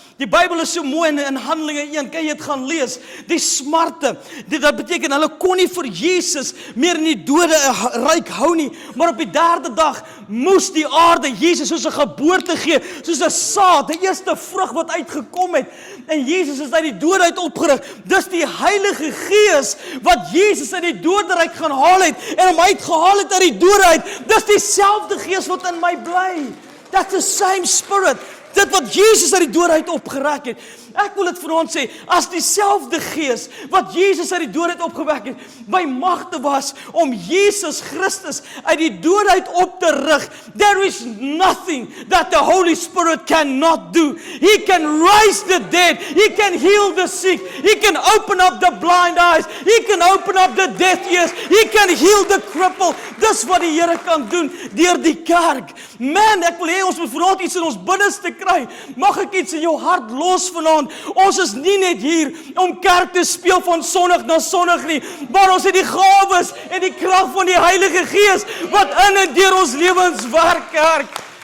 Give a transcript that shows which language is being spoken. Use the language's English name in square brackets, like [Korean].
[Afrikaans] Die Bybel is so mooi in Handelinge 1, kan jy dit gaan lees, die smarte, dit beteken hulle kon nie vir Jesus meer in die dode ryk hou nie, maar op die 3de dag moes die aarde Jesus soos 'n geboorte gee, soos 'n saad, die eerste vrug wat uitgekom het, en Jesus is uit die dood uit opgerig. Dis die Heilige Gees wat Jesus uit die doderyk gaan haal het, en hom uitgehaal het uit die dood uit. Dis dieselfde Gees wat in my bly. [English] That's the same Spirit. [Afrikaans] Dit wat Jesus uit die dood uit opgerek het. Ek wil dit vanaand sê, as dieselfde Gees wat Jesus uit die dood uit opgewek het, by magte was om Jesus Christus uit die dood uit op te rig, [English] there is nothing that the Holy Spirit cannot do. He can raise the dead, He can heal the sick, He can open up the blind eyes, He can open up the deaf ears, He can heal the cripple. [Afrikaans] Dis wat die Here kan doen deur die kerk. Man, ek wil hê ons moet vanaand iets in ons binneste kry. Mag ek iets in jou hart los vanaand? Ons is nie net hier om kerk te speel van Sondag na Sondag nie, maar ons het die gawes en die krag van die Heilige Gees wat in en deur ons lewens werk, kerk.